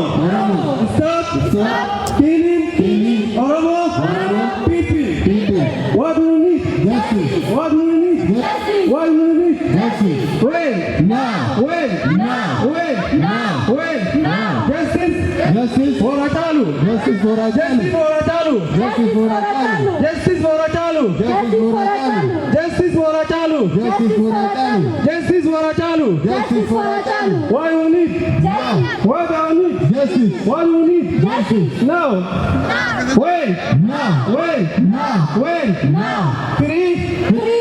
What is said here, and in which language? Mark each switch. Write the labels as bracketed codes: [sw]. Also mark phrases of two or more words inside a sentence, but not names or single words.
[en] Stop killing Oromo people. What do you need? What do you need? What do you need? When? Now. When? Justice for Hajalu. Justice for Hajalu. Justice for Hajalu. Justice for Hajalu. Justice for Hajalu. Justice for Hajalu. Justice for Hajalu. Justice for Hajalu. Justice for Hajalu. Justice for Hajalu. What do you need? What do you need? Justice. What do you need? Justice. Now. When? Now. When? Now. When? Now. Free